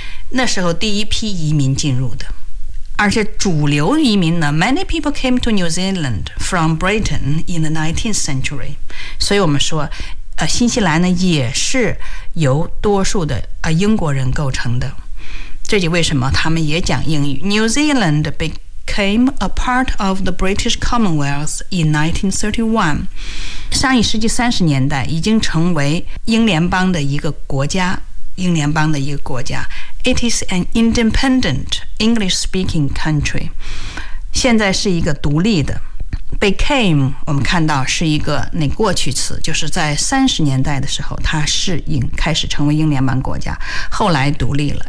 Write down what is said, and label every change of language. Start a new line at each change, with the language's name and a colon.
Chinese: 那时候第一批移民进入的，而且主流移民呢
English: ，many people came to New Zealand from Britain in the 19th century。
Chinese: 所以我们说，新西兰呢也是由多数的英国人构成的。这就为什么他们也讲英语。
English: New Zealand became a part of the British Commonwealth in 1931。
Chinese: 上一世纪30年代已经成为英联邦的一个国家，英联邦的一个国家。
English: It is an independent English-speaking country.
Chinese: 现在是一个独立的。 Became, 我们看到是一个那过去词，就是在30年代的时候，它开始成为英联邦国家，后来独立了。